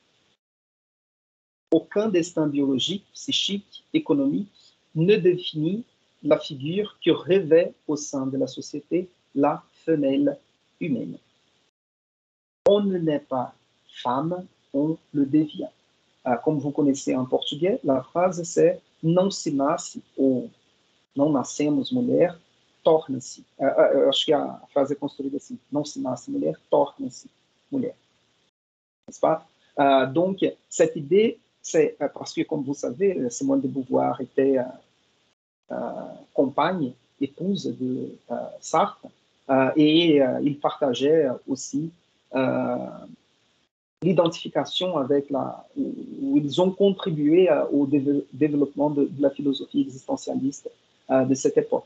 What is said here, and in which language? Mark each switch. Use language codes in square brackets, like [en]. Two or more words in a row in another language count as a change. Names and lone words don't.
[fr] Aucun destin biologique, psychique, économique ne définit la figure que revêt au sein de la société la femelle humaine. On ne naît pas femme, on le devient. Comme vous connaissez en portugais, la phrase c'est « [pt] Não se nasce [fr] » ou « [pt] Não nascemos mulher, torna-se ». Acho que a frase é construída assim, « Não se nasce mulher, torna-se mulher ». [fr] N'est-ce pas? Donc, cette idée, c'est parce que, comme vous savez, Simone de Beauvoir était compagne, épouse de Sartre, et ils partageaient aussi l'identification avec où ils ont contribué au développement de la philosophie existentialiste de cette époque.